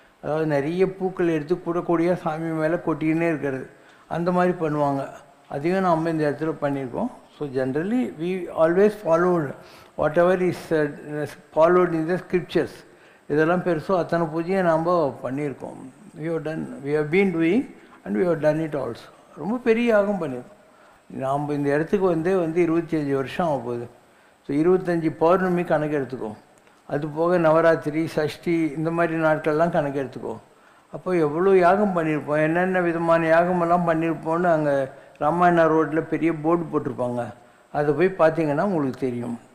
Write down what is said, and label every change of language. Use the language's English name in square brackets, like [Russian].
[Tamil] அதாவது நிறைய பூக்கள் எடுத்து கூடக்கூடிய சாமி மேலே கொட்டிக்கினே இருக்கிறது, அந்த மாதிரி பண்ணுவாங்க. அதையும் நம்ம இந்த இடத்துல பண்ணியிருக்கோம். [English] so generally we always followed whatever is followed in the scriptures [Tamil] இதெல்லாம் பெருசோ அத்தனை பூஜையை நாம் பண்ணியிருக்கோம். [English] we have been doing and we have done it also. [Tamil] ரொம்ப பெரிய யாகம் பண்ணியிருக்கோம். நாம் இந்த இடத்துக்கு வந்து 25 வருஷம் ஆக போகுது. ஸோ 25 பௌர்ணமி கணக்கு எடுத்துக்கோ, அது போக நவராத்திரி சஷ்டி இந்த மாதிரி நாட்கள்லாம் கணக்கு எடுத்துக்கோ. அப்போ எவ்வளோ யாகம் பண்ணியிருப்போம், என்னென்ன விதமான யாகமெல்லாம் பண்ணியிருப்போம்னு அங்கே ராமாயணா ரோட்டில் பெரிய போர்டு போட்டிருப்பாங்க, அதை போய் பார்த்தீங்கன்னா உங்களுக்கு தெரியும்.